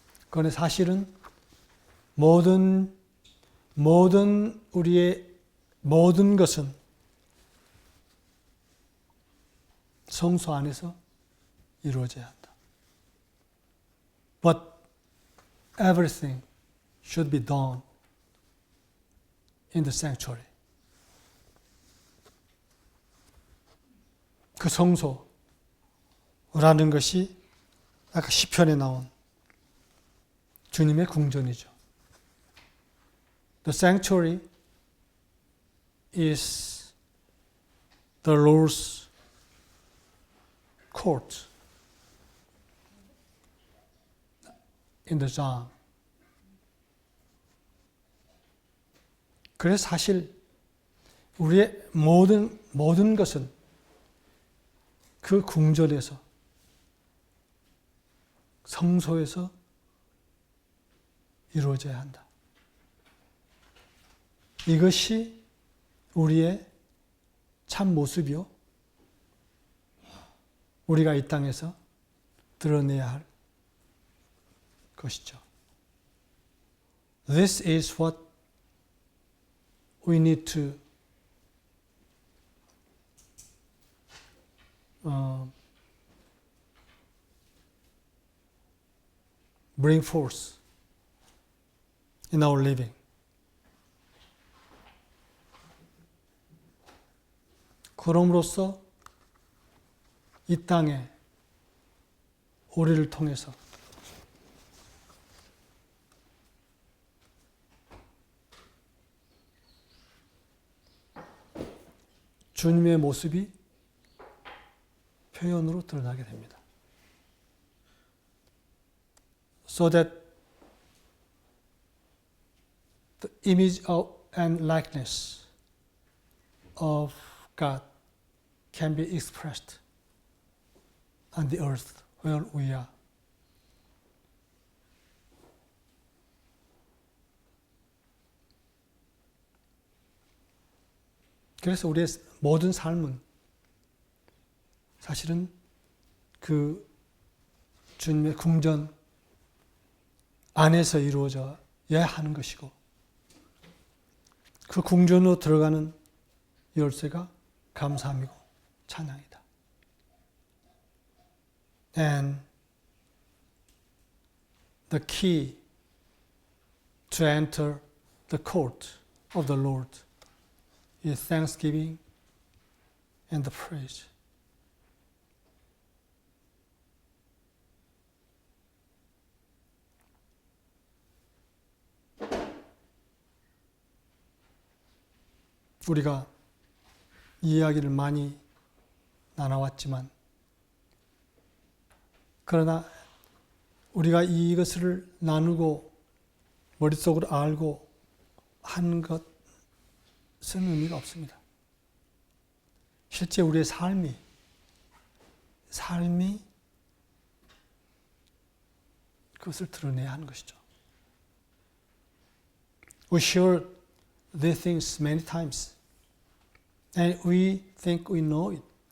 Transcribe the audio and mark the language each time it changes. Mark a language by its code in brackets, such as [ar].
[ko] 그런데 사실은 모든 우리의 모든 것은 성소 안에서 이루어져야 한다. [en] But everything should be done in the sanctuary. [ko] 그 성소라는 것이 아까 시편에 나온 주님의 궁전이죠. [en] The sanctuary is the Lord's court in the Psalm. [ko] 그래서 사실 우리의 모든 것은 그 궁전에서 성소에서 이루어져야 한다. 이것이 우리의 참 모습이요. 우리가 이 땅에서 드러내야 할 것이죠. [en] This is what we need to bring forth in our living. [ko] 그럼으로써 이 땅에 우리를 통해서 주님의 모습이 표현으로 드러나게 됩니다. [en] So that the image of and likeness of God can be expressed on the earth where we are. [ko] 그래서 우리의 모든 삶은 사실은 그 주님의 궁전 안에서 이루어져야 하는 것이고, 그 궁전으로 들어가는 열쇠가 감사함이고 찬양이다. [en] And the key to enter the court of the Lord is thanksgiving and the praise. [ko] 우리가 이 이야기를 많이 나눠왔지만, 그러나 우리가 이것을 나누고 머릿속으로 알고 하는 것은 의미가 없습니다. 실제 우리의 삶이 그것을 드러내야 하는 것이죠. [en] We share these things many times and we think we know it.